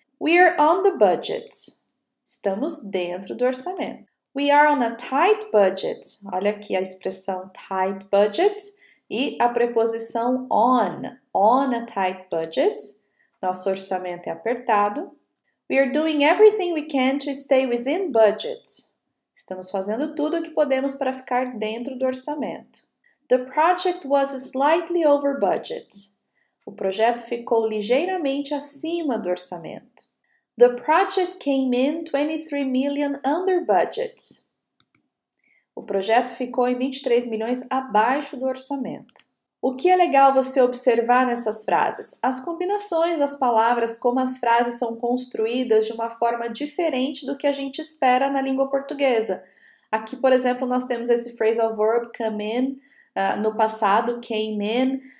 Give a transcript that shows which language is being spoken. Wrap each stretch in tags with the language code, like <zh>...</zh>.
<en>We are on the budget.</en> <pt>Estamos dentro do orçamento.</pt> <en>We are on a tight budget.</en> <pt>Olha aqui a expressão tight budget e a preposição on.</pt> <en>On a tight budget.</en> <pt>Nosso orçamento é apertado.</pt> <en>We are doing everything we can to stay within budget.</en> <pt>Estamos fazendo tudo o que podemos para ficar dentro do orçamento.</pt> <en>The project was slightly over budget.</en> <pt>O projeto ficou ligeiramente acima do orçamento.</pt> <en>The project came in 23 million under budget.</en> <pt>O projeto ficou em 23 milhões abaixo do orçamento. O que é legal você observar nessas frases? As combinações das palavras, como as frases são construídas de uma forma diferente do que a gente espera na língua portuguesa. Aqui, por exemplo, nós temos esse phrasal verb come in, no passado came in.</pt>